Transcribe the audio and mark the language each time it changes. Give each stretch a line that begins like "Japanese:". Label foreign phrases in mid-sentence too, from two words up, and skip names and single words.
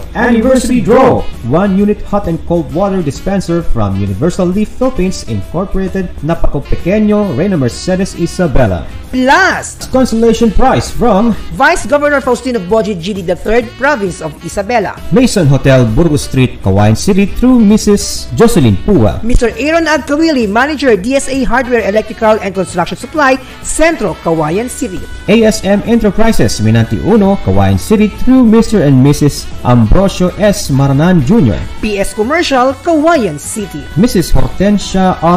English: Anniversary draw, 1-unit hot and cold water dispenser from Universal Leaf Philippines Incorporated, Napako Pequeño, Reyna Mercedes, Isabela. Last, Consolation Prize from Vice Governor Faustino Boji GD III, Province of Isabela. Mason Hotel, Burgos Street, Kawayan City through Mrs. Jocelyn Pua. Mr. Aaron Agkawili, Manager, DSA Hardware, Electrical and Construction Supply, Centro, Kawayan City. ASM Enterprises, Minanti Uno, Kawayan City through Mr. and Mrs. Ambrosio S. Maranan Jr. PS Commercial, Kawayan City. Mrs. Hortensia R.